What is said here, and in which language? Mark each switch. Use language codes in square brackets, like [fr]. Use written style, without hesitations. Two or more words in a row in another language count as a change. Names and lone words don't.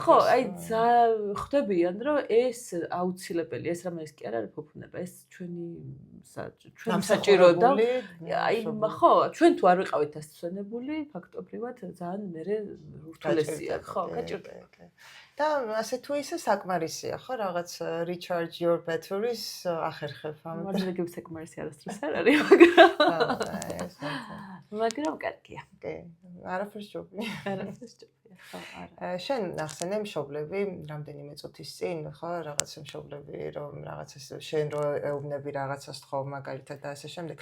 [ka] ხო, აი ხვდებიან, რომ ეს აუცილებელი, ეს რამე ის კი არ არის ფუფუნება, ეს ჩვენი საჭირო და აი ხო, ჩვენ თუ არ ვიყავით დასვენებული, ფაქტობრივად ძალიან მერე ურთულესია, ხო, გაჭირდება. და ასე თუ ისე საკმარისია, ხო, რაღაც [en] recharge your batteries [ka] ახერხებ ამ. მაგალითად საკმარისი არასდროს არ არის, მაგრამ კარგია. კი, არაფერს ჯობია. არაფერს ჯობია, ხო, არა. შენ ნახსენე მშობლები რამდენიმე წუთის წინ, ხო, რაღაცა მშობლები რომ რაღაცას შენ რო ეუბნები რაღაცას თხოვ მაგალითად და ასე შემდეგ.